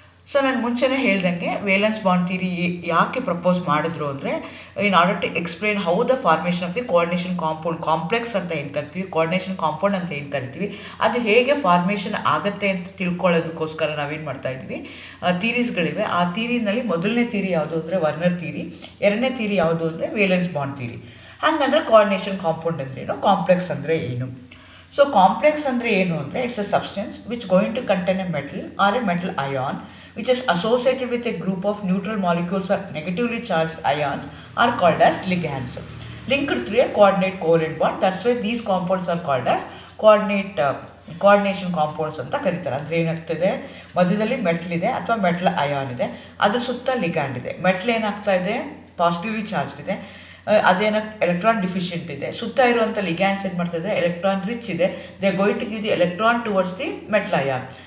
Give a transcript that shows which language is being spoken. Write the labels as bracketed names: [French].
[Kannada] So ನಾನು ಮುಂಚೆನೇ ಹೇಳ್ದಂಗೆ ವೇಲೆನ್ಸ್ ಬಾಂಡ್ ಥಿಯರಿ ಯಾಕೆ ಪ್ರಪೋಸ್ ಮಾಡಿದ್ರು ಅಂದರೆ, [English] in order to explain how the formation of the coordination compound, [Kannada] complex ಅಂತ ಏನು ಕರಿತೀವಿ, ಕೋಆರ್ಡಿನೇಷನ್ ಕಾಂಪೌಂಡ್ ಅಂತ ಏನು ಕರಿತೀವಿ, ಅದು ಹೇಗೆ ಫಾರ್ಮೇಷನ್ ಆಗುತ್ತೆ ಅಂತ ತಿಳ್ಕೊಳ್ಳೋದಕ್ಕೋಸ್ಕರ ನಾವೇನು ಮಾಡ್ತಾ ಇದ್ವಿ, ಥಿಯರೀಸ್ಗಳಿವೆ. ಆ ಥಿಯರಿನಲ್ಲಿ ಮೊದಲನೇ ಥಿಯರಿ ಯಾವುದು ಅಂದರೆ ವರ್ನರ್ ಥಿಯರಿ, ಎರಡನೇ ಥಿಯರಿ ಯಾವುದು ಅಂದರೆ ವೇಲೆನ್ಸ್ ಬಾಂಡ್ ಥಿಯರಿ. ಹಾಗಂದ್ರೆ ಕೋಆರ್ಡಿನೇಷನ್ ಕಾಂಪೌಂಡ್ ಅಂದರೆ ಏನು, ಕಾಂಪ್ಲೆಕ್ಸ್ ಅಂದರೆ ಏನು. ಸೊ ಕಾಂಪ್ಲೆಕ್ಸ್ ಅಂದರೆ ಏನು ಅಂದರೆ, [English] It's a substance which going to contain a metal or a metal ion which is associated with a group of neutral molecules or negatively charged ions are called as ligands linked through a coordinate covalent bond. That's why these compounds are called as coordination compounds [Kannada] ಅಂತ ಕರೀತಾರೆ. ಅಂದರೆ ಏನಾಗ್ತದೆ, ಮಧ್ಯದಲ್ಲಿ metal ಇದೆ ಅಥವಾ metal ion ಇದೆ, ಅದ್ರ ಸುತ್ತ ಲಿಗ್ಯಾಂಡ್ ಇದೆ. ಮೆಟಲ್ ಏನಾಗ್ತಾ ಇದೆ, ಪಾಸಿಟಿವ್ಲಿ ಚಾರ್ಜ್ ಇದೆ, ಅದೇನ ಎಲೆಕ್ಟ್ರಾನ್ ಡಿಫಿಷಿಯೆಂಟ್ ಇದೆ. ಸುತ್ತ ಇರುವಂಥ ಲಿಗ್ಯಾಂಡ್ಸ್ ಏನು ಮಾಡ್ತಿದೆ, ಎಲೆಕ್ಟ್ರಾನ್ ರಿಚ್ ಇದೆ. [English] They going to give the electron towards the metal ion.